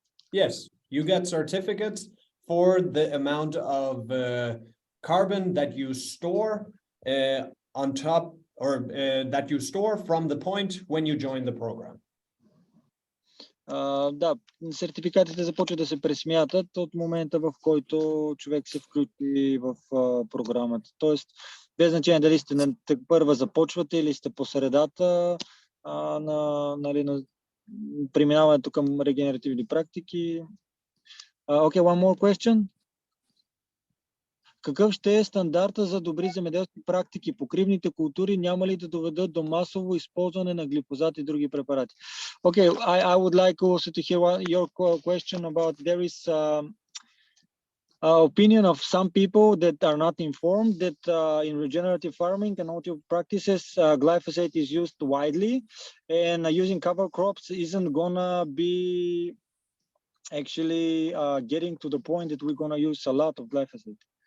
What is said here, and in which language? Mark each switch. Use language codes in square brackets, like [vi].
[en] Yes, you get certificates for the amount of carbon that you store on top, or that you store from the point when you join the program. [bg] Да, сертификатите започват да се пресмятат от момента, в който човек се включи в програмата. Тоест, без значение дали сте на първа започвате или сте по средата на преминаването към регенеративни практики. [en] Okay, one more question. [bg] Какъв ще е стандарта за добри земеделски практики? Покривните култури няма ли да доведат до масово използване на глифозат и други препарати? [en] Okay, I would like also to hear your question about there is opinion of some people that are not informed that in regenerative farming and alternative practices, glyphosate is used widely, and using cover crops isn't gonna be actually getting to the point that we're gonna use a lot of glyphosate.